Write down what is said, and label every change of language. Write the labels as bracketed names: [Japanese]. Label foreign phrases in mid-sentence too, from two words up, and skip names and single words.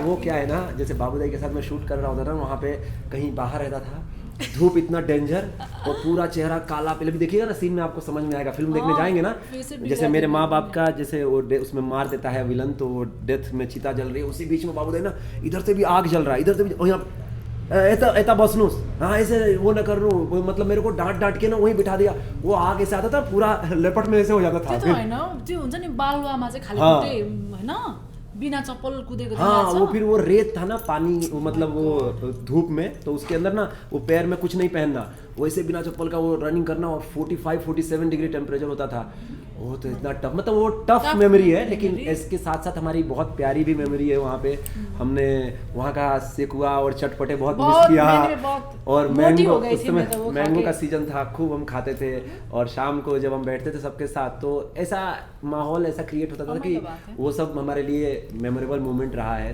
[Hindi] वो क्या है ना, जैसे बाबूदाई के साथ मैं शूट कर रहा होता था ना, वहाँ पे कहीं बाहर रहता था, धूप इतना डेंजर और पूरा चेहरा काला, पहले भी देखिएगा ना सीन में आपको समझ में आएगा, फिल्म देखने जाएंगे ना, जैसे मेरे माँ बाप का जैसे वो उसमें मार देता है विलन, तो वो डेथ में चिता जल रही है, उसी बीच में बाबूदाई ना इधर से भी आग जल रहा है, इधर से भी, और यहाँ ऐसा बसनूस, हाँ ऐसे वो न कर लूँ, मतलब मेरे को डांट के ना वहीं बिठा दिया, वो आग ऐसे आता था पूरा लेपट में ऐसे हो जाता था। [Nepali] त्यो त होइन, त्यो हुन्छ नि बालुवामा चाहिँ खाली [Hindi] हाँ। [Nepali] खुट्टे होइन, बिना चप्पल कुदेको [Hindi] हाँ, [Nepali] देखाएको [Hindi] वो [Nepali] छ। [Hindi] फिर वो रेत था ना, पानी वो मतलब वो धूप में, तो उसके अंदर ना वो पैर में कुछ नहीं पहनना, वैसे बिना चप्पल का वो रनिंग करना, और 45-47 [English] degree temperature [Hindi] होता था। वो तो इतना टफ, मतलब वो [English] tough memory [Hindi] है, लेकिन इसके साथ साथ हमारी बहुत प्यारी भी मेमोरी है। वहाँ पे हमने वहाँ का सेकुआ और चटपटे बहुत मिस किया, और मैंगो, उस समय मैंगो का सीजन था, खूब हम खाते थे, और शाम को जब हम बैठते थे सबके साथ, तो ऐसा माहौल ऐसा क्रिएट होता था कि वो सब हमारे लिए [English] memorable moment [Hindi] रहा है।